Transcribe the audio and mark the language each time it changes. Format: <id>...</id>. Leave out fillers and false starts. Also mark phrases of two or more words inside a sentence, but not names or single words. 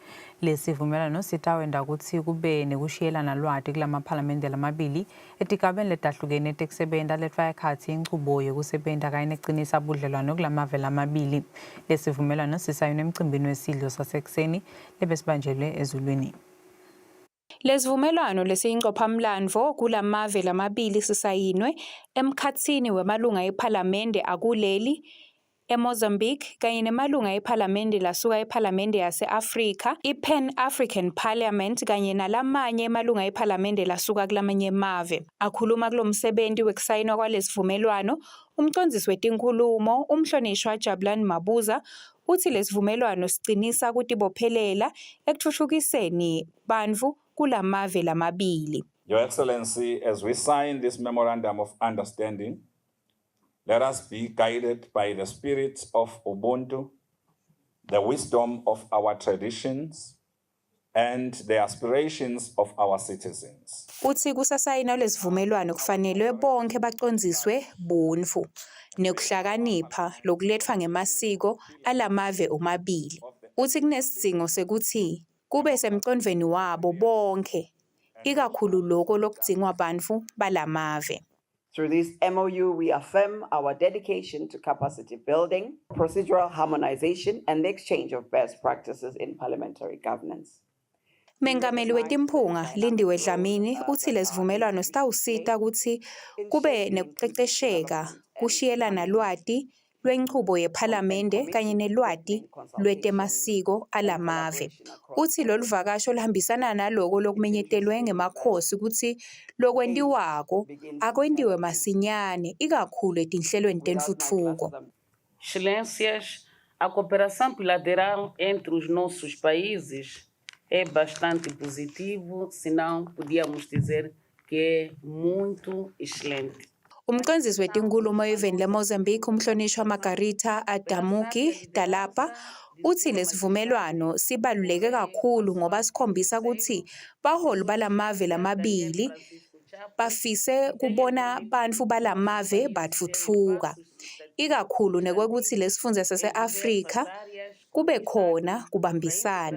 <ss>Lesivumelwano sitawenda ukuthi kube nekushiyelana lwati kulamaphalamende lamabili etigabeni letahlukene tekusebenta letfaka ekhatsi inchubo yekusebenta kanye neqinisa budlelwano kulamave lamabili. Lesivumelwano sisayinwe emcimbini wesidlo sasekuseni lebesibanjelwe ezulwini. Lesivumelwano lesiyingqophamlando kulamave lamabili sisayinwe emkhatsini wemalunga ephalamende akuleli eMozambique kanye nemalunga ephalamende lasuka ephalamende yase-Afrika, i-Pan-African Parliament kanye nalamanye emalunga ephalamende lasuka kulamanye emave. Akhuluma kulo msebenzi wekusayinwa kwalesivumelwano, umcondzisi wetinkulumo umhlonishwa Jabulani Mabuza uthi lesivumelwano sicinisa kutibophelela ekutfutfukiseni bantfu kulamave lamabili.</ss> <en>Your Excellency, as we sign this Memorandum of Understanding, let us be guided by the spirit of Ubuntu, the wisdom of our traditions, and the aspirations of our citizens.</en> <ss>Uthi kusasayina lesivumelwano kufanele bonke bacondziswe bunfu nekuhlakanipha lokulethwa ngemasiko alamave omabili. Uthi kunesidzingo sekuthi kube semcondvweni wabo bonke, ikakhulu loko lokudzingwa bantfu balamave.</ss> <en>Through this MOU, we affirm our dedication to capacity building, procedural harmonization, and the exchange of best practices in parliamentary governance.</en> <ss>Mengameli wetimphunga Lindiwe Dlamini uthi lesivumelwano sitawusita kutsi kube nekucecesheka kushiyelana lwati lwenchubo yephalamende kanye nelwati lwetemasiko alamave. Uthi lolu vakasho luhambisana naloko lokumenyetelwe ngemakhosi kutsi lokwentiwako akwentiwe masinyane ikakhulu etinhlelweni tentfutfuko.</ss> <pt>Excelências, a cooperação bilateral entre os nossos países é bastante positivo, senão podíamos dizer que é muito excelente.</pt> <ss>Umcondzisi wetinkulumo eveni leMozambique umhlonishwa Margarita Adamuki Dalapa uthi lesivumelwano sibaluleke kakhulu ngoba sikhombisa ukuthi baholi balamave lamabili bafise kubona bantfu balamave batfutfuka, ikakhulu nekwekuthi lesifundza sase-Afrika kube khona kubambisana.</ss>